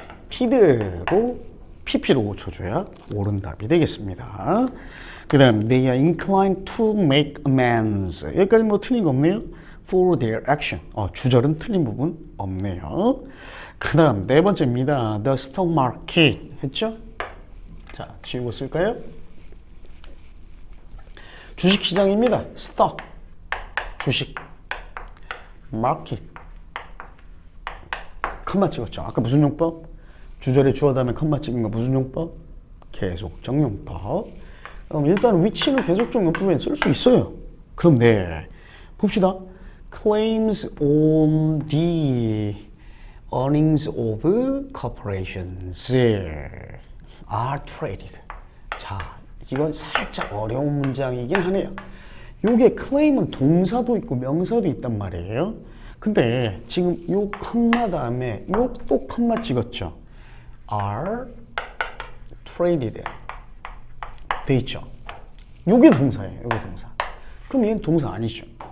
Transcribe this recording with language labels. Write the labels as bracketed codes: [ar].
[ko] motivated로 PP로 5초 줘야 옳은 답이 되겠습니다. 그 다음 [en] they are inclined to make amends. [ko] 여기까지 뭐 틀린 거 없네요. [en] for their action. [ko] 주절은 틀린 부분 없네요. 그 다음 네 번째입니다. [en] the stock market [ko] 했죠? 자, 지우고 쓸까요? 주식시장입니다. [en] stock, 주식, market. [ko] 컴마 찍었죠. 아까 무슨 용법? 주절에 주어 다음에 컴마 찍은 거 무슨 용법? 계속적 용법. 그럼 일단 위치는 계속적 용법에 쓸 수 있어요. 그럼 네, 봅시다. [en] claims on the earnings of corporations are traded. [ko] 자, 이건 살짝 어려운 문장이긴 하네요. 요게 claim은 동사도 있고 명사도 있단 말이에요. 근데 지금 요 컴마 다음에 요 또 컴마 찍었죠. [en] are traded [ko] 돼 있죠. 요게 동사예요. 요게 동사. 그럼 얘는 동사 아니죠.